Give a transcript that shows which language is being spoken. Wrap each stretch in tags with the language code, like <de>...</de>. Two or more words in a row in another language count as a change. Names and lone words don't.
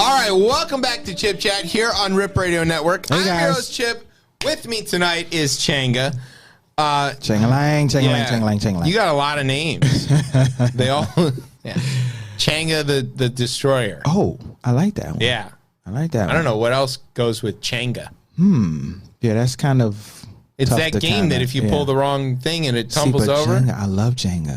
<en>right, welcome back to Chip Chat here on Rip Radio Network. Hey, I'm guys. your host, Chip. With me tonight is Changa. Chang-a-lang, chang-a-lang, chang-a-lang, chang-a-lang. You got a lot of names. They all, yeah. Changa the Destroyer. Oh, I like that one. Yeah. I like that one. I don't know what else goes with Changa. Yeah, that's kind of It's tough that to game kinda- that if you yeah. pull the wrong thing and it See, tumbles but over. Jenga, I love Jenga.</en>